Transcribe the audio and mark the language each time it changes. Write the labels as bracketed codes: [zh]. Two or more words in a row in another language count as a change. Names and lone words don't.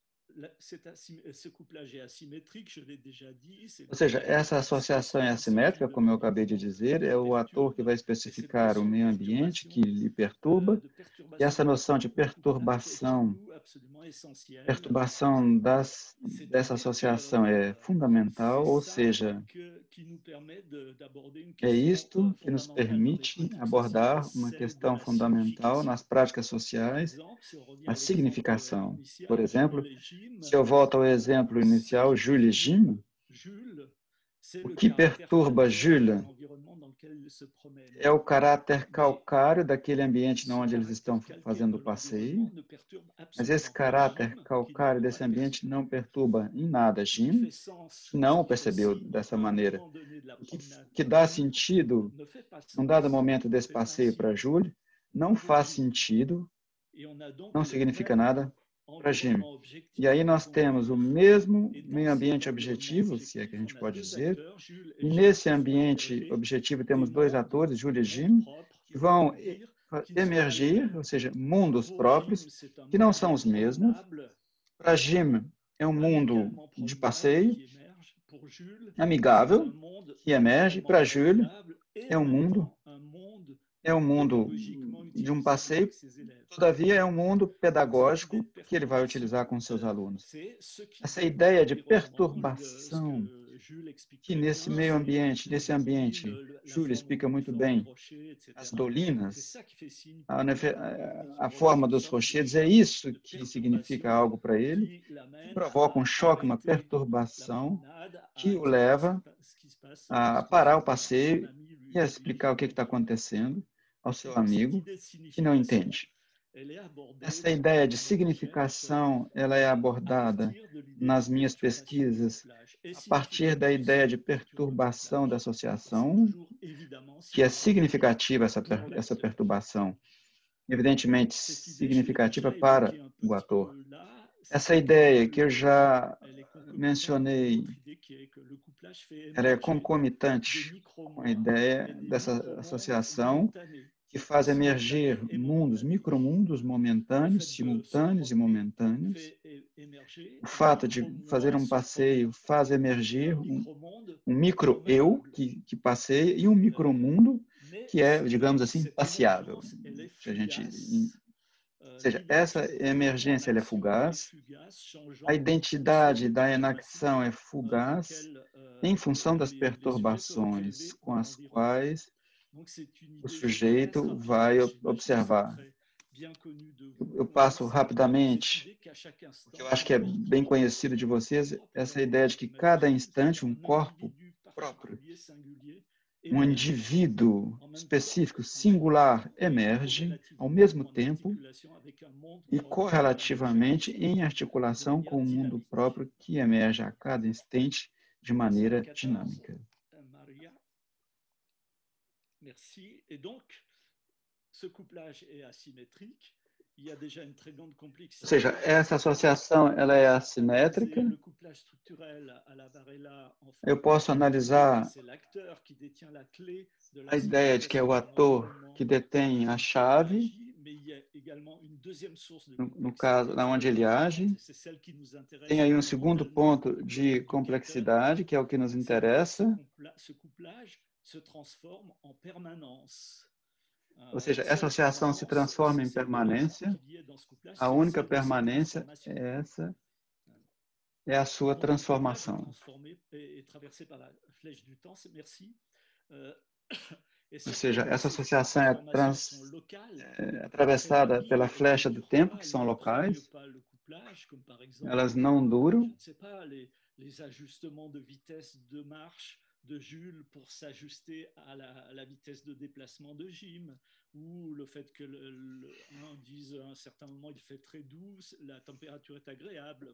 [fr] ce couplage est asymétrique, je l'ai déjà dit, c'est [pt] Ou [fr] le [pt] seja, [fr] couplage [pt] essa [fr] entre [pt] associação é [fr] l'espace qui [pt] assimétrica, [fr] le [pt] como eu acabei de dizer, [fr] le [pt] é o ator que [fr] perturbe, [pt] vai [fr] et cette [pt] especificar o [fr] notion de [pt] meio ambiente que [fr] perturbation, [pt] lhe perturba, e essa noção de [fr] du couplage est pour nous absolument essentielle. [pt] perturbação dessa [fr] C'est-à-dire [pt] associação é fundamental, ou [fr] ça [pt] seja, [fr] qui nous permet d'aborder une [pt] é [fr] question [pt] isto que nos [fr] fondamentale dans les [pt] permite [fr] pratiques sociales, [pt] abordar uma [fr] celle de [pt] questão [fr] la [pt] fundamental [fr] signification. [pt] nas práticas [fr] Par [pt] sociais, [fr] exemple, si on revient [pt] a [fr] à l'exemple [pt] significação. Por [fr] initial, Jules [pt] exemplo, [fr] et Jim, [pt] se eu volto ao exemplo [fr] ce [pt] inicial, [fr] qui [pt] Jules e [fr] perturbe [pt] Jim, [fr] Jules, c'est [pt] o [fr] le [pt] que [fr] caractère [pt] perturba [fr] calcaire de [pt] Jules [fr] l'environnement dans lequel il se promène. [pt] é o caráter [fr] Mais [pt] calcário daquele ambiente [fr] ce [pt] onde eles estão [fr] caractère calcaire [pt] fazendo [fr] de [pt] o passeio, [fr] l'environnement ne perturbe [pt] mas esse [fr] absolument pas [pt] caráter [fr] Jim, qui ne [pt] calcário [fr] l'aurait [pt] desse [fr] pas [pt] ambiente não [fr] perçu. [pt] perturba em nada Jim, que [fr] Ce [pt] não o [fr] qui fait [pt] percebeu [fr] signe [pt] dessa [fr] à un [pt] maneira. [fr] moment donné de la [pt] O que, [fr] promenade [pt] que [fr] pour [pt] dá [fr] Jules [pt] sentido [fr] ne fait pas [pt] num dado [fr] sens, [pt] momento [fr] ne [pt] desse [fr] fait pas [pt] passeio para [fr] signe [pt] Júlio não [fr] pour [pt] faz [fr] Jim. [pt] sentido, [fr] Et on a donc [pt] não [fr] le [pt] significa [fr] même [pt] nada para Jim. [fr] environnement [pt] E [fr] objectif [pt] aí [fr] à [pt] nós temos o [fr] conduire. [pt] mesmo [fr] Et dans [pt] meio [fr] cet [pt] ambiente [fr] environnement [pt] objetivo, se é que a [fr] objectif, [pt] gente [fr] on a [pt] pode [fr] deux [pt] dizer, [fr] acteurs, Jules [pt] e [fr] et Jim, [pt] nesse [fr] qui vont [pt] ambiente [fr] émerger [pt] objetivo [fr] des [pt] temos dois [fr] mondes, [pt] atores, Júlio [fr] des [pt] e [fr] mondes [pt] Jim, [fr] propres, [pt] que [fr] on vont pourrait dire, qui ne sont pas les [pt] emergir, ou [fr] mêmes. [pt] seja, mundos [fr] Pour Jim, [pt] próprios, [fr] c'est un [pt] que não [fr] monde [pt] são os mesmos. [fr] promenable, [pt] Para Jim é um mundo [fr] amicalement [pt] de [fr] promenable [pt] passeio, [fr] qui émerge. Pour Jules, c'est [pt] amigável, [fr] un monde [pt] que emerge. [fr] amicalement [pt] Para Júlio [fr] promenable et [pt] é [fr] en [pt] um [fr] même [pt] mundo [fr] temps un monde [pt] é um mundo [fr] pédagogiquement [pt] de um [fr] utilisable [pt] passeio, [fr] avec ses élèves. [pt] todavia é um mundo [fr] Donc cette idée [pt] pedagógico [fr] de [pt] que ele vai [fr] perturbation, [pt] utilizar com seus alunos. [fr] c'est ce qui [pt] Essa [fr] donne [pt] ideia de [fr] l'environnement, ce [pt] perturbação, [fr] que Jules explique [pt] que [fr] très [pt] nesse [fr] bien, [pt] meio [fr] c'est [pt] ambiente, [fr] les [pt] nesse [fr] collines, [pt] ambiente, [fr] la [pt] Júlio [fr] forme [pt] explica muito [fr] uniforme des [pt] bem, [fr] rochers, etc. [pt] as [fr] C'est [pt] dolinas, [fr] ça qui fait signe [pt] a, [fr] pour lui [pt] a [fr] pour [pt] forma [fr] une [pt] dos [fr] sorte [pt] rochedos, é isso [fr] de [pt] que significa [fr] perturbation [pt] algo para ele, [fr] qui [pt] que [fr] l'amène [pt] provoca um [fr] à [pt] choque, uma [fr] arrêter la [pt] perturbação, [fr] promenade, à [pt] que o [fr] expliquer [pt] leva [fr] ce qui se passe [pt] a [fr] lorsque [pt] parar o [fr] son [pt] passeio [fr] ami [pt] e a [fr] lui [pt] explicar o que [fr] demande [pt] está [fr] de l'arrêter. [pt] acontecendo ao [fr] Et [pt] seu [fr] donc cette [pt] amigo [fr] idée de [pt] que não [fr] signification, [pt] entende. [fr] elle est abordée [pt] Essa [fr] dans [pt] ideia de [fr] mes recherches [pt] significação, ela é [fr] à [pt] abordada [fr] partir de l'idée de [pt] nas minhas [fr] perturbation du [pt] pesquisas [fr] couplage. Et [pt] a partir da [fr] significatif, [pt] ideia [fr] c'est [pt] de [fr] perturber le [pt] perturbação da [fr] couplage. Et c'est [pt] associação, [fr] toujours évidemment [pt] que é [fr] significatif [pt] significativa [fr] pour [pt] essa [fr] l'acteur. [pt] perturbação, evidentemente [fr] Cette idée, je l'ai [pt] significativa [fr] déjà [pt] para [fr] évoquée un [pt] o [fr] petit [pt] ator. [fr] peu là, [pt] Essa [fr] c'est [pt] ideia que eu [fr] que [pt] já [fr] elle est concomitante d'une [pt] mencionei, [fr] autre idée qui est que le couplage fait [pt] ela é [fr] émerger des [pt] concomitante com a [fr] micro-moi et [pt] ideia [fr] des [pt] dessa [fr] micro-mondes [pt] associação [fr] momentanés, [pt] que faz emergir [fr] simultanés et [pt] mundos, [fr] momentanés. [pt] micromundos [fr] Le [pt] momentâneos, [fr] fait de se [pt] simultâneos e [fr] promener [pt] momentâneos. [fr] fait émerger [pt] O [fr] un [pt] fato de fazer [fr] micro-moi [pt] um passeio [fr] surprenant [pt] faz [fr] et un [pt] emergir [fr] micro-monde [pt] um micro-eu [fr] promenable. [pt] que passeia e um micromundo [fr] Mais [pt] que é, digamos assim, [fr] cette [pt] passeável. [fr] émergence, elle est [pt] Se a gente, [fr] fugace. [pt] ou seja, essa [fr] L'identité de [pt] emergência ela é [fr] l'enaction est [pt] fugaz, [fr] fugace, [pt] a [fr] changeant en fonction [pt] identidade [fr] des [pt] da [fr] perturbations [pt] enacção é fugaz, [fr] auxquelles [pt] em função das [fr] les sujets peuvent être [pt] perturbações [fr] élevés [pt] com [fr] dans [pt] as [fr] l'environnement. [pt] quais [fr] Donc c'est une [pt] o [fr] idée, je passe [pt] sujeito vai [fr] rapidement, j'imagine que c'est [pt] observar. [fr] très bien connu de [pt] Eu [fr] vous, [pt] passo [fr] cette [pt] rapidamente, [fr] idée qu'à chaque [pt] porque eu [fr] instant, [pt] acho [fr] un [pt] que é [fr] corps [pt] bem [fr] propre, [pt] conhecido de vocês, essa ideia de que cada [fr] imagine, [pt] instante um [fr] un [pt] corpo [fr] individu [pt] próprio, [fr] particulier, singulier, [pt] um [fr] émerge [pt] indivíduo específico, [fr] en même temps [pt] singular, [fr] et [pt] emerge ao [fr] corrélativement [pt] mesmo [fr] ou en [pt] tempo [fr] articulation avec un monde [pt] e [fr] propre qui émerge à [pt] correlativamente em [fr] l'instant de [pt] articulação [fr] manière [pt] com o mundo [fr] dynamique. [pt] próprio que emerge a cada instante de [fr] Slide [pt] maneira [fr] 14, [pt] dinâmica. [fr] Maria. Merci. Et donc, ce couplage est asymétrique. Il y a déjà une très grande [pt] Ou seja, [fr] complexité. [pt] essa associação ela é assimétrica. [fr] Le couplage structurel à la Varela, en fait, [pt] Eu posso analisar [fr] c'est l'acteur qui détient la clé de [pt] a ideia de que é o [fr] signification d'un [pt] ator [fr] environnement [pt] que detém a chave, [fr] mais il y a également une deuxième source de [pt] no caso, [fr] complexité [pt] na onde [fr] très [pt] ele age. [fr] importante, c'est celle qui nous [pt] Tem [fr] intéresse [pt] aí um segundo [fr] fondamentalement [pt] ponto [fr] dans [pt] de [fr] l'éducateur, [pt] complexidade, que é o que nos [fr] c'est que [pt] interessa. [fr] ce couplage se transforme en permanence. [pt] Ou seja, [fr] Seule [pt] essa associação se [fr] permanence, [pt] transforma [fr] c'est [pt] em [fr] cette donnée [pt] permanência. [fr] qu'il y a dans ce couplage, [pt] A [fr] c'est [pt] única [fr] celle de sa [pt] permanência [fr] transformation. [pt] é essa, é a sua [fr] Donc, le couplage [pt] transformação. [fr] est traversé par la flèche du temps, merci. [pt] Ou seja, essa associação é [fr] Très [pt] atravessada pela [fr] rapides, elles [pt] flecha [fr] ne [pt] do [fr] durent [pt] tempo, [fr] pas, [pt] que [fr] elles [pt] são [fr] n'imprègnent [pt] locais. [fr] pas le couplage, comme par exemple, [pt] Elas não duram. [fr] je ne sais pas, les ajustements de vitesse de marche de Jules pour s'ajuster à la vitesse de déplacement de Jim, ou le fait que un dise à un certain moment il fait très doux, la température est agréable.